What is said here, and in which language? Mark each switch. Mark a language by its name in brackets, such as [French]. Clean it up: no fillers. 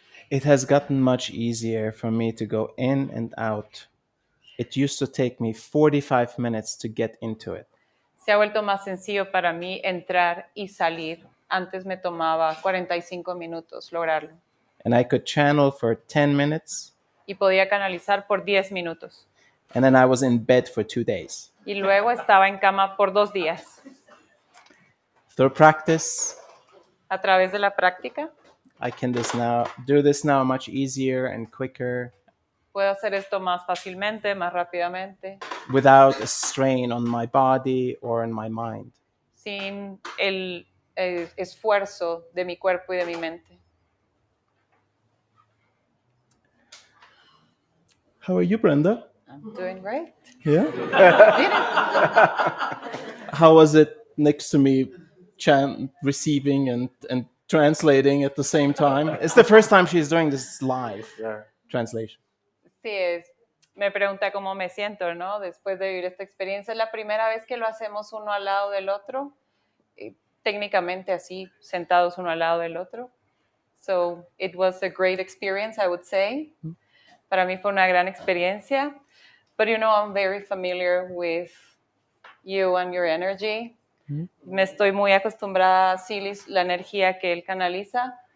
[English] It has gotten much easier for me to go in and out. It used to take me 45 minutes to get into it. [Spanish] Se ha vuelto más sencillo para mí entrar y salir. Antes me tomaba 45 minutos lograrlo. [English] And I could channel for 10 minutes, [Spanish] Y podía canalizar por 10 minutos. [English] and then I was in bed for 2 days. [Spanish] Y luego estaba en cama por 2 días. [English] Through practice, [Spanish] A través de la práctica, [English] I can do this now much easier and quicker [Spanish] puedo hacer esto más fácilmente, más rápidamente, [English] without a strain on my body or on my mind. [Spanish] sin el esfuerzo de mi cuerpo y de mi mente. [English] How are you, Brenda? I'm doing great. Yeah? Did it? How was it next to me receiving and translating at the same time? It's the first time she's doing this live translation. [Spanish] Sí, me pregunta cómo me siento, ¿no? Después de vivir esta experiencia. Es la primera vez que lo hacemos uno al lado del otro, técnicamente así, sentados uno al lado del otro. [English] So, it was a great experience, I would say. [Spanish] Para mí fue una gran experiencia. [English] But, you know, I'm very familiar with you and your energy. [Spanish] Me estoy muy acostumbrada a Silis, la energía que él canaliza.